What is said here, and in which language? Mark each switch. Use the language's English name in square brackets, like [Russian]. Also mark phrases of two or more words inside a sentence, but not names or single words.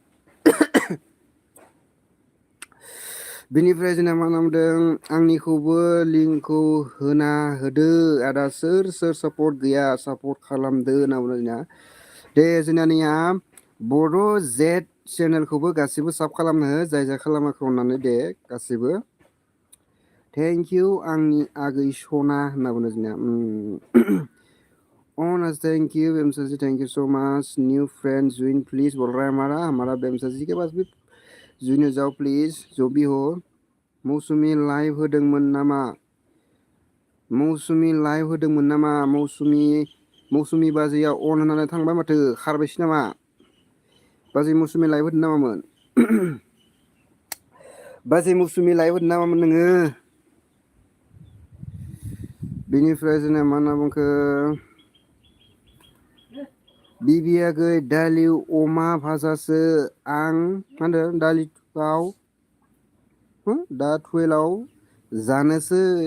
[Bodo] बेनिफ्राय जोंना मा नामदों आंनिखौबो लिंकखौ होना होदो आदा सोर सापर्ट गैया सापर्ट खालामदो होनना बुंदों जोंना दे जोंनिया बर' जेट चेनेलखौबो गासैबो साब खालामनो हो जाय खालामाखै अननानै दे गासैबो [English] thank you [Bodo] आंनि आगै सना होनना बुंदों जोंनिया [English] thank you Bemsaji thank you so much new friend join please [Hindi] बोल रहा है हमारा बेमसाजी के पास भी ज्वाइन हो जाओ प्लीज जो भी हो [Bodo] मौसुमि लाइव होदोंमोन नामा मौसुमि बाजैया अन होनानै थांबाय माथो खारबायसो नामा बाजै मौसुमि लाइभ होदों नामामोन बाजै मौसुमि लाइभ होदों नामामोन नोङो बेनिफ्राय जोंना मा होनना बुंखो बिबि आगै दालि अमा भाजासो आं मा होनदों दालिआव दा 12 जानोसै